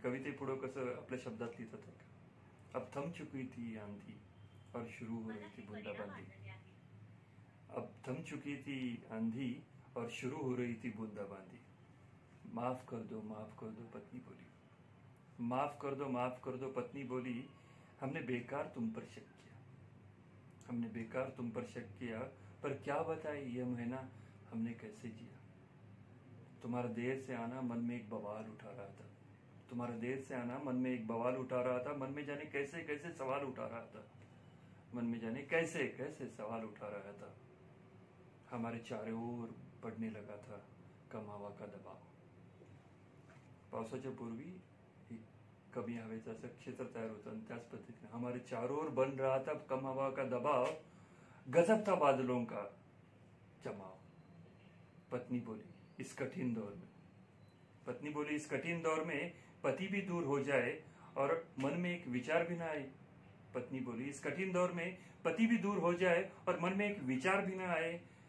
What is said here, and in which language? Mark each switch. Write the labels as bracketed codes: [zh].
[mr] आणि कवितेपुढं कसं आपल्या शब्दात लिहितात, [hi] अब थम चुकी थी आंधी और शुरू हो रही थी बूंदाबांदी. अब थम चुकी थी आंधी और शुरू हो रही थी बूंदाबांदी. माफ कर दो पत्नी बोली. माफ कर दो पत्नी बोली. हमने बेकार तुम पर शक किया, हमने बेकार तुम पर शक किया, पर क्या बताए यह महीना हमने कैसे जिया. तुम्हारा देर से आना मन में एक बवाल उठा रहा था, तुम्हारा देर से आना मन में एक बवाल उठा रहा था. मन में जाने कैसे कैसे सवाल उठा रहा था, मन में जाने कैसे कैसे सवाल उठा रहा था. हमारे चारों ओर पड़ने लगा था कम हवा का दबाव. [mr] पावसाच्या पूर्वी कमी हवेचं असं क्षेत्र तयार होतं आणि त्याच पद्धतीने [hi] हमारे चारों ओर बन रहा था कम हवा का दबाव. गजब था बादलों का जमाव. पत्नी बोली इस कठिन दौर में, पत्नी बोली इस कठिन दौर में पति भी दूर हो जाए और मन में एक विचार भी ना आए. पत्नी बोली इस कठिन दौर में पति भी दूर हो जाए और मन में एक विचार भी ना आए.